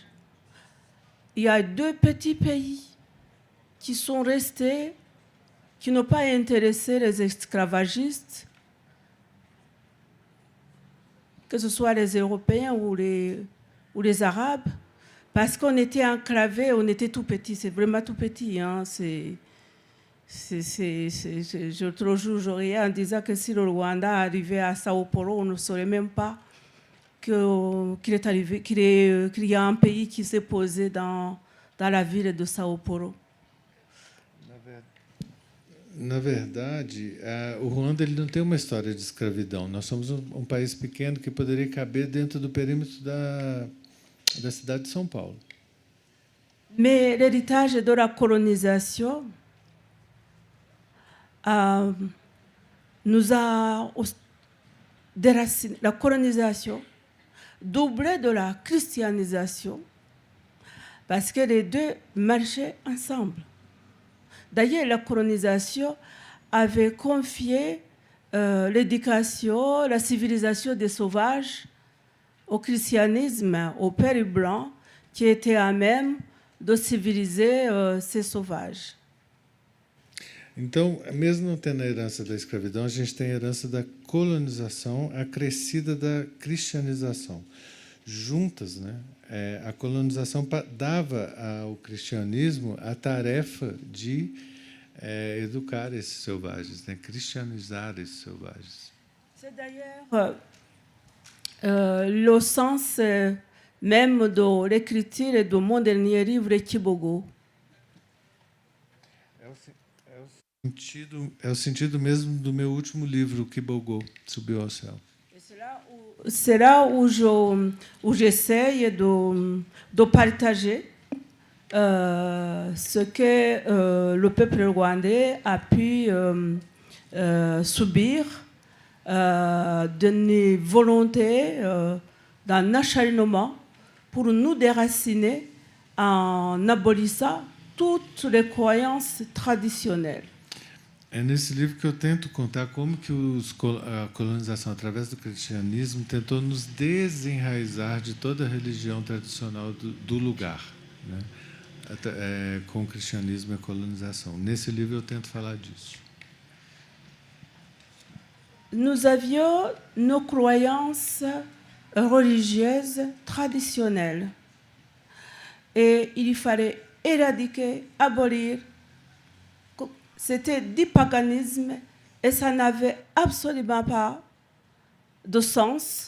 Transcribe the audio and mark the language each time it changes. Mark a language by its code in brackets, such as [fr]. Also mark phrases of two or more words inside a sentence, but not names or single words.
[fr] Il y a 2 petits pays qui sont restés, qui n'ont pas intéressé les esclavagistes, que ce soit les Européens ou les Arabes, parce qu'on était enclavés, on était tout petits, c'est vraiment tout petit. Hein, je te rejoue en disant que si le Rwanda arrivait à Sao Paulo, on ne saurait même pas qu'il y a un pays qui s'est posé dans la ville de Sao Paulo. [pt] Na verdade, o Ruanda ele não tem uma história de escravidão. Nós somos um país pequeno que poderia caber dentro do perímetro da cidade de São Paulo. [fr] Mais l'héritage de la colonisation nous a déraciné. La colonisation doublée de la christianisation, parce que les deux marchaient ensemble. D'ailleurs, la colonisation avait confié l'éducation, la civilisation des sauvages au christianisme, au Père blanc, qui était à même de civiliser ces sauvages. [pt] Então, mesmo não tendo a herança da escravidão, a gente tem a herança da colonização acrescida da cristianização. Juntas, né? A colonização dava ao cristianismo a tarefa de educar esses selvagens, né? Cristianizar esses selvagens. [fr] C'est d'ailleurs le sens même de l'écriture de mon dernier livre, Kibogo. [pt] É o sentido mesmo do meu último livro, Kibogo, Subiu ao Céu. [fr] C'est là où j'essaye de partager ce que le peuple rwandais a pu subir d'une volonté, d'un acharnement pour nous déraciner en abolissant toutes les croyances traditionnelles. [pt] É nesse livro que eu tento contar como que a colonização, através do cristianismo, tentou nos desenraizar de toda a religião tradicional do lugar, né? Com o cristianismo e a colonização. Nesse livro eu tento falar disso. [fr] Nous avions nos croyances religieuses traditionnelles et il fallait éradiquer, abolir. C'était du paganisme et ça n'avait absolument pas de sens.